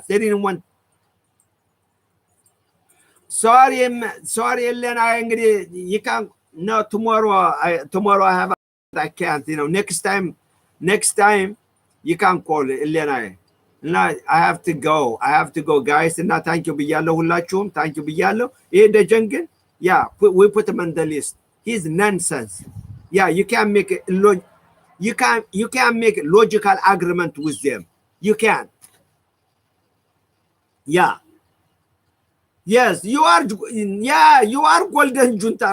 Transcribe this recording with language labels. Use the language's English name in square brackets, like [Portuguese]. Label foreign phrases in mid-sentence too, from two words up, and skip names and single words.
[English] They didn't want. Sorry, Elena. You can't. No, tomorrow I have. I can't. Next time, you can't call Elena. No, I have to go, guys. And now thank you [Amharic] ብያለሁ ሁላችሁም [English] thank you [Amharic] ብያለሁ ይሄ ደጀንግን [English] we put him on the list. He's nonsense. You can't make you can't make logical argument with them. You can't. Yes, you are golden junta.